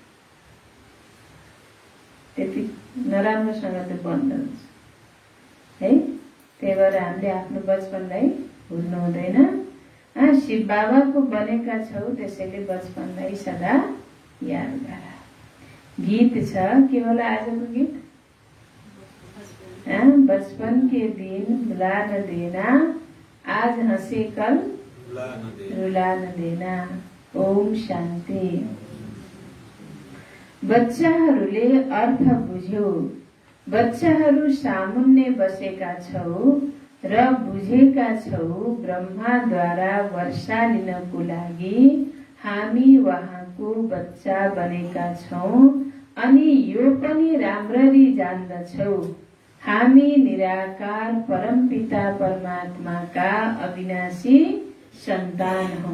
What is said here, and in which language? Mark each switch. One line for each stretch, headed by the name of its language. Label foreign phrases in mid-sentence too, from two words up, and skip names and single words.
Nepali: त्यति नराम्रोसँग त्यो बन्द हुन्छ, है? त्यही भएर हामीले आफ्नो बचपनलाई भुल्नु हुँदैन। शिव बाबाको बनेका छौ, त्यसैले बचपनलाई सदा याद गर। गीत छ, के होला आजको गीत?
Hindi: बचपन के दिन भुला न देना, आज हंसे कल रुला न देना।
Nepali: ओम शान्ति। बच्चाहरूले अर्थ बुझ्यो, बच्चाहरू सामुन्ने बसेका छौ र बुझेका छौ ब्रह्माद्वारा वर्षा लिनको लागि हामी वहाँको बच्चा बनेका छौं अनि यो पनि राम्ररी जान्दछौ हामी निराकार परमपिता परमात्माका अविनाशी सन्तान हौं।